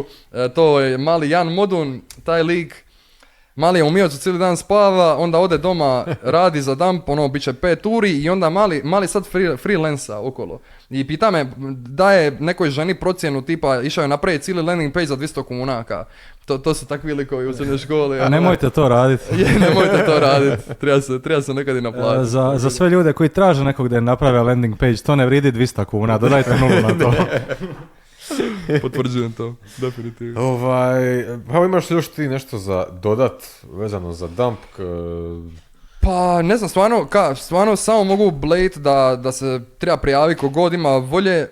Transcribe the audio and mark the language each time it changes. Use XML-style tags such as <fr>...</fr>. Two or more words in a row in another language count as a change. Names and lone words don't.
<hr>To je mali Jan Modun, taj lik, mali je u Miocu cijeli dan spava, onda ode doma, radi za dump, bit će 5 uri i onda mali sad freelansa okolo. I pita me, daje nekoj ženi procjenu tipa, išao je napraviti cijeli</hr> <en>landing page</en> <hr>za 200 kuna, to su takvi likovi u srednjoj školi. A nemojte to raditi. Nemojte to raditi, treba se nekad i naplatiti. Za sve ljude koji traže nekog da je naprave</hr> <en>landing page,</en> <hr>to ne vridi 200 kuna, dodajte nulu na to. Potvrđujem to, definitivno. Pa imaš li još ti nešto za dodat vezano za dump? Pa ne znam, stvarno samo mogu blate da se treba prijaviti kogod ima volje.</hr>